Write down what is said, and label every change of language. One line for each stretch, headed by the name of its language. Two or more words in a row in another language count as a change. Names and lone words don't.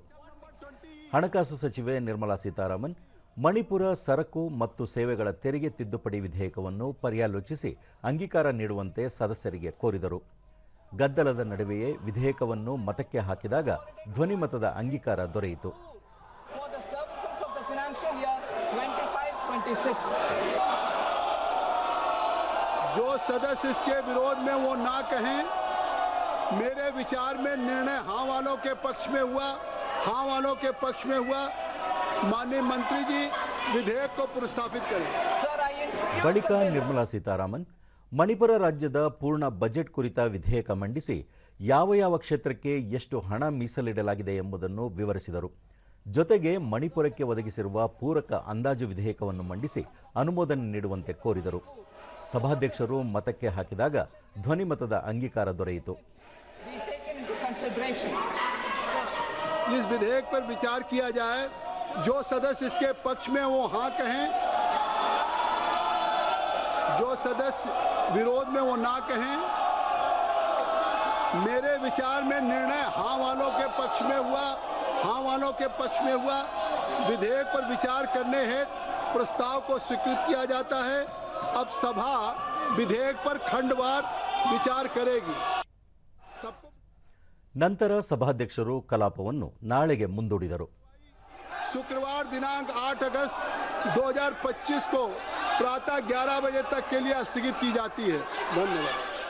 Kannada: ಹಣಕಾಸು ಸಚಿವೆ ನಿರ್ಮಲಾ ಸೀತಾರಾಮನ್ ಮಣಿಪುರ ಸರಕು ಮತ್ತು ಸೇವೆಗಳ ತೆರಿಗೆ ತಿದ್ದುಪಡಿ ವಿಧೇಯಕವನ್ನು ಪರ್ಯಾಲೋಚಿಸಿ ಅಂಗೀಕಾರ ನೀಡುವಂತೆ ಸದಸ್ಯರಿಗೆ ಕೋರಿದರು. ಗದ್ದಲದ ನಡುವೆಯೇ ವಿಧೇಯಕವನ್ನು ಮತಕ್ಕೆ ಹಾಕಿದಾಗ ಧ್ವನಿಮತದ ಅಂಗೀಕಾರ ದೊರೆಯಿತು.
Hindi: जो सदस्य इसके विरोध में वो ना कहें, मेरे विचार में निर्णय हाँ वालों के पक्ष में हुआ, हाँ वालों के पक्ष में हुआ। माननीय मंत्री जी विधेयक को पुनर्स्थापित करें.
Kannada: बಳಿಕ ನಿರ್ಮಲಾ ಸೀತಾರಾಮನ್ ಮಣಿಪುರ ರಾಜ್ಯದ ಪೂರ್ಣ ಬಜೆಟ್ ಕುರಿತ ವಿಧೇಯಕ ಮಂಡಿಸಿ ಯಾವ ಯಾವ ಕ್ಷೇತ್ರಕ್ಕೆ ಎಷ್ಟು ಹಣ ಮೀಸಲಿಡಲಾಗಿದೆ ಎಂಬುದನ್ನು ವಿವರಿಸಿದರು. ಜೊತೆಗೆ ಮಣಿಪುರಕ್ಕೆ ಒದಗಿಸಿರುವ ಪೂರಕ ಅಂದಾಜು ವಿಧೇಯಕವನ್ನು ಮಂಡಿಸಿ ಅನುಮೋದನೆ ನೀಡುವಂತೆ ಕೋರಿದರು. ಸಭಾಧ್ಯಕ್ಷರು ಮತಕ್ಕೆ ಹಾಕಿದಾಗ ಧ್ವನಿಮತದ ಅಂಗೀಕಾರ ದೊರೆಯಿತು.
Hindi: इस विधेयक पर विचार किया जाए, जो सदस्य इसके पक्ष में वो हाँ कहें, जो सदस्य विरोध में वो ना कहें। मेरे विचार में निर्णय हाँ वालों के पक्ष में हुआ, हाँ वालों के पक्ष में हुआ। विधेयक पर विचार करने हेतु प्रस्ताव को स्वीकृत किया जाता है। अब सभा विधेयक पर खंडवार विचार करेगी।
Kannada: ನಂತರ ಸಭಾಧ್ಯಕ್ಷರು ಕಲಾಪವನ್ನು ನಾಳೆಗೆ ಮುಂದೂಡಿದರು.
Hindi: शुक्रवार दिनांक 8 अगस्त 2025 को प्रातः 11 बजे तक के लिए स्थगित की जाती है। धन्यवाद।